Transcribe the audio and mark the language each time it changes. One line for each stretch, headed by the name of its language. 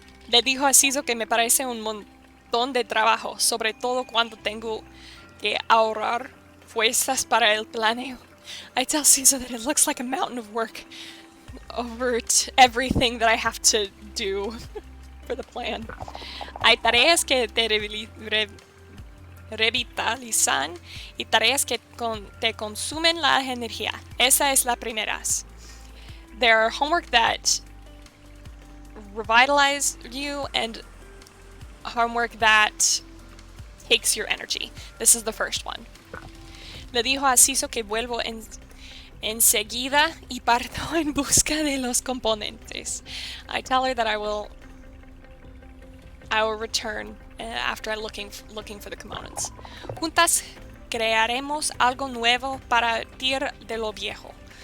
Spanish: Le dijo a Ciso que me parece un montón de trabajo, sobre todo cuando tengo que ahorrar fuerzas para el planeo.
English: I tell Ciso that it looks like a mountain of work over everything that I have to do for the plan.
Spanish: Hay tareas que te revitalizan y tareas que te consumen la energía. Esa es la primera.
English: There are homework that revitalize you and homework that takes your energy. This is the first one.
Spanish: Le dijo a Ciso que vuelvo enseguida y parto en busca de los componentes.
English: I tell her that I will return after looking for the components.
Spanish: Juntas crearemos algo nuevo para partir de lo viejo.